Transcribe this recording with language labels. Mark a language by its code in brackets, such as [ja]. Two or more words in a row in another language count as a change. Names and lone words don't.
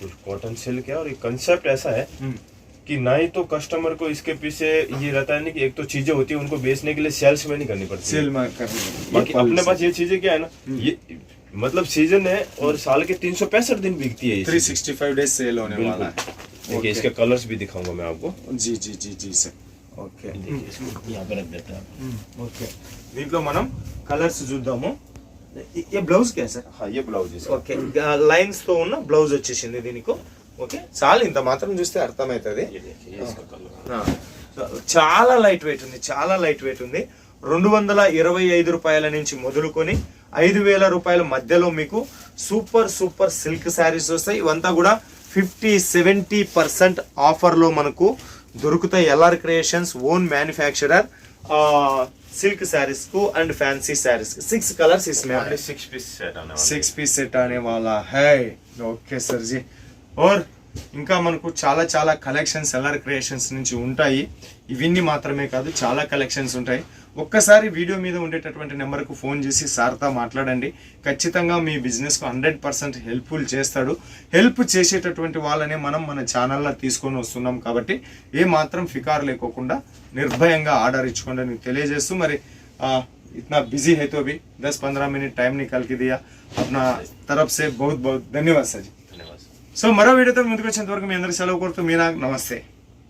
[hi] कॉटन सिल्क है और ये कंसेप्ट ऐसा है कि ना ही तो कस्टमर को इसके पीछे ये रहता है ना कि एक तो चीजें होती है उनको बेचने के लिए सेल्स में नहीं करनी पड़ती. सेल में करनी. बाकी अपने पास ये चीजें क्या है ना ये मतलब सीजन है और साल के 365 दिन बिकती है. 365 डेज सेल होने वाला है. देखिए इसके कलर्स भी दिखाऊंगा मैं आपको. जी जी जी जी सर. ओके यहाँ पे रख देते हैं. [te] ఓకే దీంట్లో మనం కలర్స్ చూద్దాము. [hi] ये బ్లౌజ్ क्या सर? हाँ ये ब्लाउज है. [te] ఓకే లైన్స్ తో ఉన్న బ్లౌజ్ వచ్చేసింది దీనికి. ఓకే చాలు ఇంత మాత్రం చూస్తే అర్థమవుతుంది. [hi] ये देखिए ये इसका कलर. [te] చాలా లైట్ వెయిట్ ఉంది, చాలా లైట్ వెయిట్ ఉంది. 225 రూపాయల నుంచి మొదలుకొని 5000 రూపాయల మధ్యలో మీకు [en] super super silk sarees [te] వస్తాయి. ఇవంతా కూడా 50-70% ఆఫర్ లో మనకు దొరుకుతాయి. [hi] ఎల్ఆర్ క్రియేషన్స్ [en] own manufacturer silk sarees [hi] को [en] and fancy sarees [hi] 6 कलर्स इसमें है. 6 पीस सेट आने वाला. 6 पीस सेट आने वाला है. ओके सर जी. [te] और ఇంకా మనకు చాలా చాలా కలెక్షన్స్ ఎల్ఆర్ క్రియేషన్స్ నుంచి ఉంటాయి. ఇవన్నీ మాత్రమే కాదు చాలా కలెక్షన్స్ ఉంటాయి. ఒక్కసారి వీడియో మీద ఉండేటటువంటి నెంబర్కు ఫోన్ చేసి సార్తో మాట్లాడండి. ఖచ్చితంగా మీ బిజినెస్కు 100% హెల్ప్ఫుల్ చేస్తాడు. హెల్ప్ చేసేటటువంటి వాళ్ళనే మనం మన ఛానల్లో తీసుకొని వస్తున్నాం కాబట్టి ఏ మాత్రం ఫికార్ లేకోకుండా నిర్భయంగా ఆర్డర్ ఇచ్చుకోండి అని తెలియజేస్తూ మరి [hi] इतना बिजी है तो भी 10-15 मिनट टाइम निकाल के दिया. अपना तरफ से बहुत बहुत धन्यवाद सर जी. धन्यवाद. [te] సో మరో వీడియోతో ముందుకు వచ్చేంత వరకు మీ అందరికీ సెలవు కోరుతూ మీనా నమస్తే.